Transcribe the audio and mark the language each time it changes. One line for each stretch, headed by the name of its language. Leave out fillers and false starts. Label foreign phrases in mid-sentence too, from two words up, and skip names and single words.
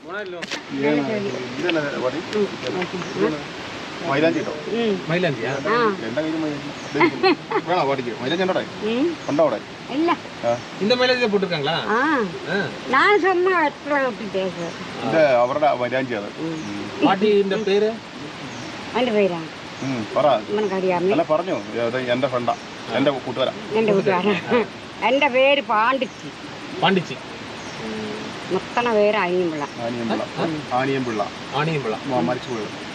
Tamil: மயிலாஞ்சியா? இந்த மயிலாஞ்சி போட்டிருக்காங்களா? நான் சொன்னா அப்படி பேசுறேன். பாட்டி இந்த பேரு
Malayalam: അതിന്റെ പേരാ പറഞ്ഞു. എന്റെ ഫ്രണ്ടാ, എന്റെ കൂട്ടുകാരാ. എന്റെ പേര് പാണ്ടിച്ചി. പാണ്ടിച്ചി. മുത്തണ പേര് അനിയമ്പിള്ള. ആനിയമ്പിള്ള മരിച്ചു പോയത്.